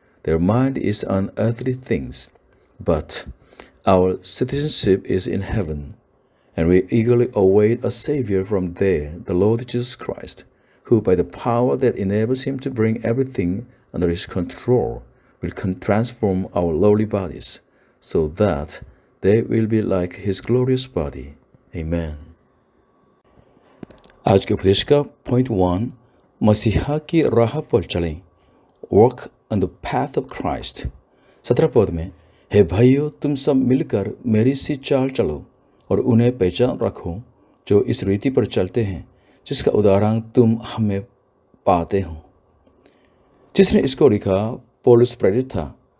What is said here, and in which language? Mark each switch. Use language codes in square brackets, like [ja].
[en] Their mind is on earthly things, but our citizenship is in heaven, and we eagerly await a Savior from there, the Lord Jesus Christ, who by the power that enables him to bring everything under his control will transform our lowly bodies, so that they will be like his glorious body. Amen. [hi] आज के उपदेश का point 1, मसीहा की राह पर चलें। [en] Walk on the path of Christ. [hi] 17 पद में, हे भाइयों, तुम सब मिलकर मेरी सी चाल चलो और उन्हें पहचान रखो जो इस रीति पर चलते हैं जिसका उदाहरण तुम हमें पाते हो। जिसने इसको लिखा पौलुस प्रेरित था,